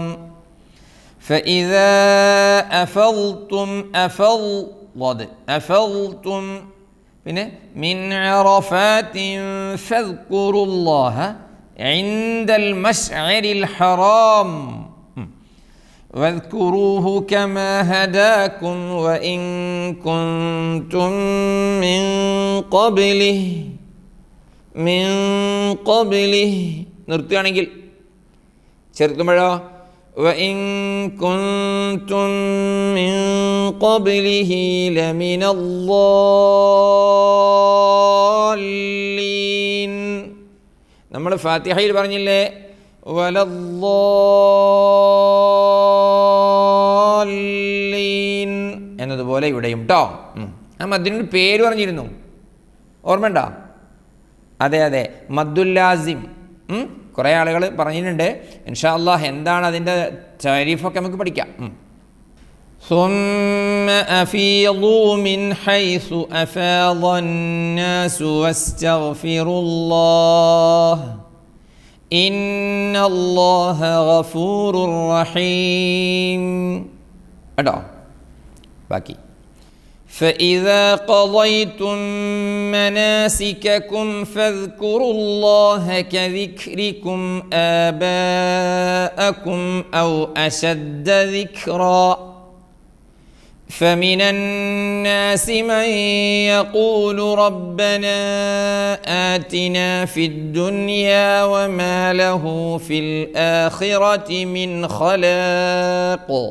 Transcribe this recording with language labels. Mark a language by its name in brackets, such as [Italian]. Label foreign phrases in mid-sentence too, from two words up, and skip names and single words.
[Arabic] فإذا أفضتم من عرفات فاذكروا الله عند المشعر الحرام واذكروه كما هداكم وإن كنتم من قبله [Malayalam] നിർത്തുകയാണെങ്കിൽ ചേർക്കുമ്പോഴോ [Arabic] وإن كنتم من قبله لمن الضالين. [Malayalam] നമ്മൾ ഫാത്തിഹയിൽ പറഞ്ഞില്ലേ വലദ്ദാലീൻ എന്നതുപോലെ ഇവിടെയും കേട്ടോ. ആ മദ്ദിനൊരു പേര് പറഞ്ഞിരുന്നു, ഓർമ്മയുണ്ടോ? അതെ, മദ്ദുല്ലാസിം. കുറേ ആളുകൾ പറഞ്ഞിട്ടുണ്ട്. [Arabic] إن شاء الله [Malayalam] എന്താണ് അതിൻ്റെ താരീഫൊക്കെ നമുക്ക് പഠിക്കാം. [Arabic] ثم أفيضوا من حيث أفاض الناس واستغفروا الله إن الله غفور رحيم. [Malayalam] കേട്ടോ ബാക്കി. [Arabic] فإذا قضيتم مناسككم فاذكروا الله كذكركم آباءكم أو أشد ذكرا فمن الناس من يقول ربنا آتنا في الدنيا وما له في الآخرة من خلاق